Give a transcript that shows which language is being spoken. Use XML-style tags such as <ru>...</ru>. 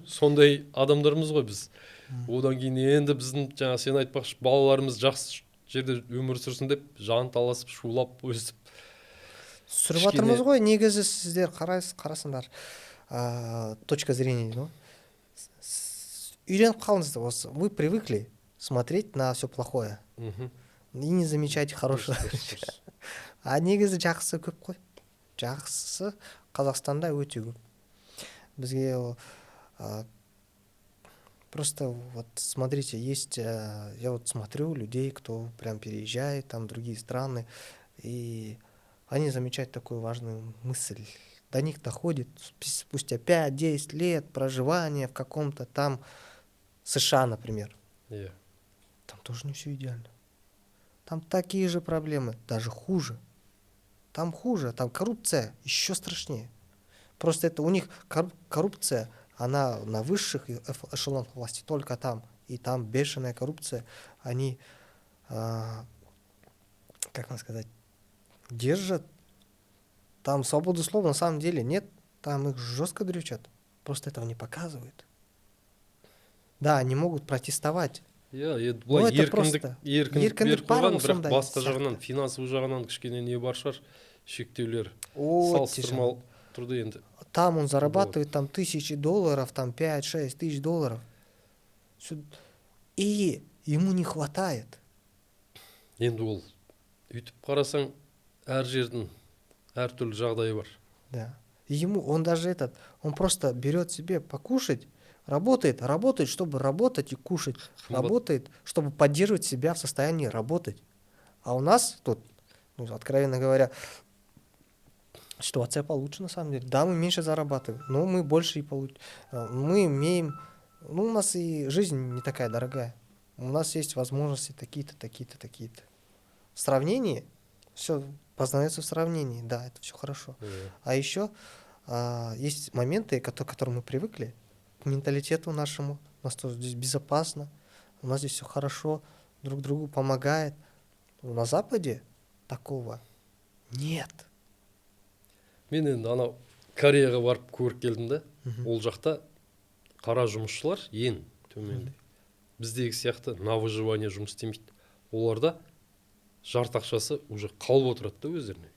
<kk>Сондай адамдармыз ғой біз. Одан кейін енді біздің жаңа сен айтпақшы, балаларымыз жақсы жерде өмір сүрсін деп жанталасып, шулап, өстіп Сүріп жатырмыз ғой. Негізі сіздер қарасыңдар, точка зрения дейді ғой. Үйреніп қалыңыздар осы.</kk> <ru>Вы привыкли смотреть на все плохое. И не замечайте хорошего.</ru> <kk>А негізі жақсы көп қой. Жақсы Қазақстанда өте көп.</kk> <ru>Бізге просто вот смотрите, есть, я вот смотрю людей, кто прям переезжает там в другие страны, и они замечают такую важную мысль. До них доходит спустя 5-10 лет проживания в каком-то там США, например. Там тоже не все идеально. Там такие же проблемы, даже хуже. Там хуже, там коррупция еще страшнее. Просто это у них коррупция, она на высших эшелонах власти, только там. И там бешеная коррупция. Они, как вам сказать, держат. Там свободы слова на самом деле нет. Там их жестко дрючат. Просто этого не показывают. Да, они могут протестовать.</ru> <kk>Былай еркіндік беріп қойған, бірақ басқа жағынан, финансовый жағынан кішкене не бар шығар, шектеулер. Салыстырмалы тұрды енді.</kk> <ru>Там он зарабатывает там $1000, там 5-6 тысяч долларов. И ему не хватает.</ru> <kk>Енді ол үйтіп қарасаң, әр жердің әртүрлі жағдайы бар.</kk> <ru>Да. Он даже он просто берет себе покушать, работает, чтобы работать и кушать. Работает, чтобы поддерживать себя в состоянии работать. А у нас тут, откровенно говоря, ситуация получше на самом деле. Да, мы меньше зарабатываем, но мы больше и получим. Мы имеем... у нас и жизнь не такая дорогая. У нас есть возможности такие-то. В сравнении все познается в сравнении. Да, это все хорошо. А еще есть моменты, к которым мы привыкли, к менталитету нашему. У нас тоже здесь безопасно, у нас здесь все хорошо, друг другу помогает. На Западе такого нет.</ru> <kk>Мен енді анау Кореяға барып көріп келдім да, ол жақта қара жұмысшылар ең төменде. Біздегі сияқты</kk> <ru>на выживание</ru> <kk>жұмыс істемейді. Оларда жарты ақшасы уже қалып отырады да өздеріне.</kk>